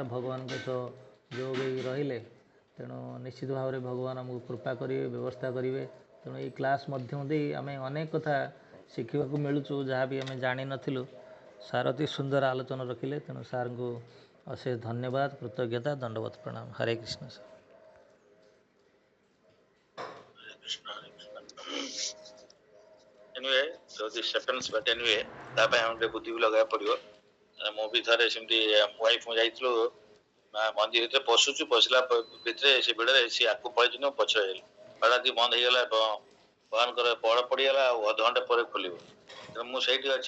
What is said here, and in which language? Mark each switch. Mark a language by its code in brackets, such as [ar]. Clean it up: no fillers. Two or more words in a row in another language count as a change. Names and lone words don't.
[or] ଭଗବାନଙ୍କ ସହ ଯୋଗ ହେଇ ରହିଲେ ତେଣୁ ନିଶ୍ଚିତ ଭାବରେ ଭଗବାନ ଆମକୁ କୃପା କରିବେ, ବ୍ୟବସ୍ଥା କରିବେ। ତେଣୁ ଏଇ କ୍ଲାସ୍ ମାଧ୍ୟମ ଦେଇ ଆମେ ଅନେକ କଥା ଶିଖିବାକୁ ମିଳୁଛୁ ଯାହା ବି ଆମେ ଜାଣିନଥିଲୁ। ସାର୍ ଅତି ସୁନ୍ଦର ଆଲୋଚନା ରଖିଲେ, ତେଣୁ ସାର୍ଙ୍କୁ ଅଶେଷ ଧନ୍ୟବାଦ, କୃତଜ୍ଞତା, ଦଣ୍ଡବତ ପ୍ରଣାମ। ହରେ କୃଷ୍ଣ ସାର୍। [en] Anyway, so this happens, but anyway, [or] ତା ପାଇଁ ଆମେ ଟିକେ ବୁଦ୍ଧି ବି ଲଗାଇବାକୁ ପଡ଼ିବ। ମୁଁ ବି ଥରେ ସେମିତି ୱାଇଫ୍ ମୁଁ ଯାଇଥିଲୁ ମନ୍ଦିର ଭିତରେ ପଶିଲା ଭିତରେ ସେ ଭିଡ଼ରେ ସେ ଆଗକୁ ପଳେଇଛି, ମୁଁ ପଛରେ ହେଇଗଲି। ହଠାତ୍ ବନ୍ଦ ହେଇଗଲା, ଭଗବାନଙ୍କର ପହଡ଼ ପଡ଼ିଗଲା ଆଉ ଅଧଘଣ୍ଟେ ପରେ ଖୋଲିବ। ତେଣୁ ମୁଁ ସେଇଠି ଅଛି।